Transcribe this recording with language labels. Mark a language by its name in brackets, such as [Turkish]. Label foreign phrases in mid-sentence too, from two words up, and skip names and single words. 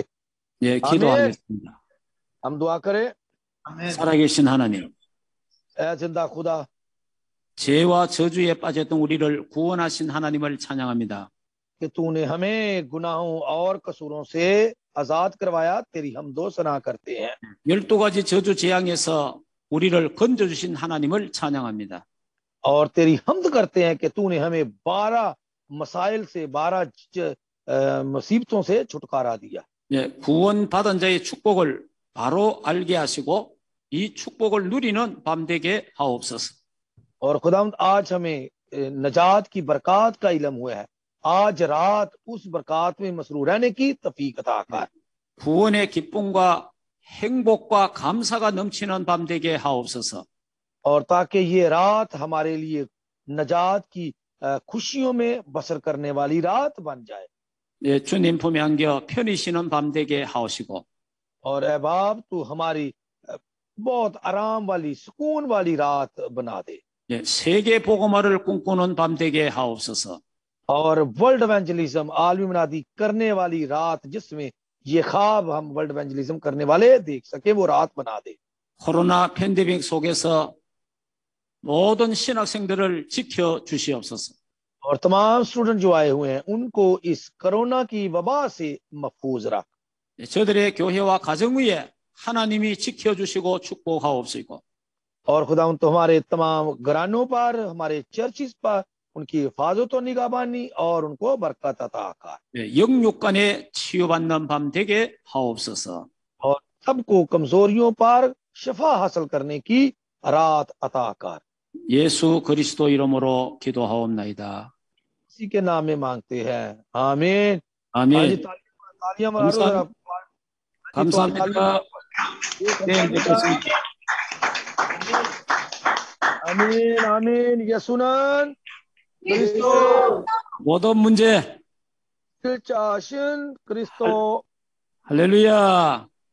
[Korean] 예, 기도하겠습니다. [Hindi] हम दुआ करें। [Korean] 살아계신 하나님, [Hindi] ऐ जिंदा खुदा, [Korean] 죄와 저주에 빠졌던 우리를 구원하신 하나님을 찬양합니다. [Hindi] कि तूने हमें गुनाहों और कसूरों से आजाद करवाया, तेरी हम दो सना करते हैं। [Korean] 12가지 저주 재앙에서 우리를 건져주신 하나님을 찬양합니다. [Hindi] और तेरी हमद करते हैं कि तूने हमें 12 मसाइल से 12 मुसीबतों से छुटकारा दिया। [Korean] 예, 구원받은 자의 축복을 바로 알게 하시고 이 축복을 누리는 밤 되게 하옵소서. [Hindi] और खुदावंद आज हमें नजात की बरकत का इल्म हुआ है, आज रात उस बरकत में मसरूर रहने की तौफीक अता कर। [Korean] 구원의 기쁨과 행복과 감사가 넘치는 밤 되게 하옵소서. [Hindi] और ताकि ये रात हमारे लिए नजात की खुशियों में बसर करने वाली रात बन जाए। [Korean] 예, 주님 품에 안겨 편히 쉬는 밤 되게 하옵시고 [Hindi] और ऐ बाप तू हमारी बहुत आराम वाली सुकून वाली रात बना दे। [Korean] 예, 세계 복음화를 꿈꾸는 밤 되게 하옵소서. [Hindi] और [English] world evangelism, [Hindi] आलमी मुनादी करने वाली रात, जिसमें ये ख्वाब हम [English] world evangelism [Hindi] करने वाले देख सके, वो रात बना दे। [Korean] 코로나 팬데믹 속에서 모든 신학생들을 지켜 주시옵소서. [Hindi] और तमाम स्टूडेंट जो आए हुए हैं उनको इस कोरोना की वबा से महफूज रख। [Korean] 저들의 교회와 가정 위에 하나님이 지켜주시고 축복하옵시고 [Hindi] और खुदा तो हमारे तमाम घरानों पर, हमारे चर्चिस पर उनकी हिफाजत और निगहबानी और उनको बरकत अता कर। [Korean] 영육간에 치유받는 밤 되게 하옵소서. [Hindi] और सबको कमजोरियों पर शफा हासिल करने की रात अता कर। [Korean] 예수 그리스도 이름으로 기도하옵나이다. [Hindi] इसी के नाम में मांगते हैं, आमीन। हाँ जी, [Korean] 아멘. [Hindi] तालियां मारो जरा। [Korean] 감사합니다. 내일 뵙겠습니다. [Hindi] आमीन आमीन। [Korean] 예수는 그리스도, 모든 문제 실자신 그리스도. 할렐루야.